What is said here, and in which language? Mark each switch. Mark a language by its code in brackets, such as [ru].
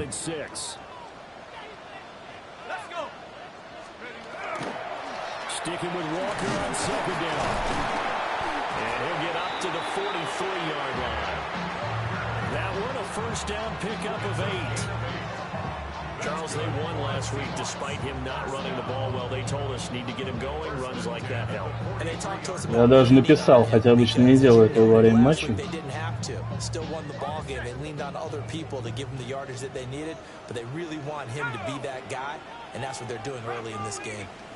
[en] Sticking with Walker on second down. And he'll get up to the 43-yard line. That one a first down pickup of 8. Charles, they won last week despite him not running the ball well. They told us need to get him going. Runs like that help. [ru] Я даже написал, хотя обычно не делаю этого во время матча. [en] Still won the ball game. They leaned on other people to give them the yardage that they needed, but they really want him to be that guy, and that's what they're doing early in this game.